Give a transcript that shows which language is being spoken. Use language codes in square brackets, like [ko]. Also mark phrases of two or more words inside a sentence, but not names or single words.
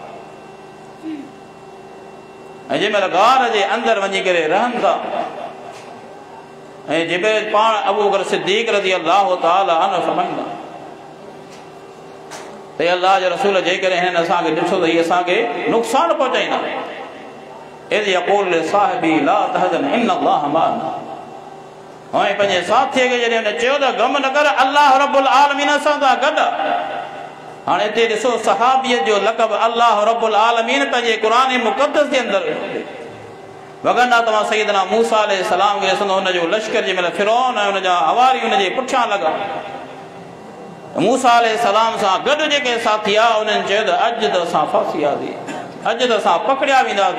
[sd] ऐं जंहिं महिल गार जे अंदरि वञी करे रहनि था ऐं जिब्रील पाण अबू बकर सिद्दीक़ [ar] رضي الله تعالى عنه [sd] फरमाईंदा ते अल्लाह जे रसूल जेकॾहिं हिन असांखे ॾिठो त हीअ असांखे नुक़सानु पहुचाईंदा, [ar] إذ يقول لصاحبه لا تحزن إن الله معنا, [sd] ऐं पंहिंजे साथीअ खे जॾहिं हुन चयो त ग़म न कर, [ar] الله رب العالمين [sd] असां सां गॾु। हाणे हिते ॾिसो सहाबियत जो लक़ब [ar] الله رب العالمين [sd] पंहिंजे क़ुरान मुक़द्दस जे अंदरि वॻंदा। तव्हां सैयदना मूसा अलैहिस्सलाम खे ॾिसंदो, हुनजो लश्कर जंहिं महिल फिरौन ऐं हुनजा हवारी हुनजे पुठियां लॻा, मूसा अलैहिस्सलाम सां गॾु जेके साथी आहे उन्हनि चयो त अॼु त असां फासियासीं, अॼु त असां पकड़िया वेंदासीं।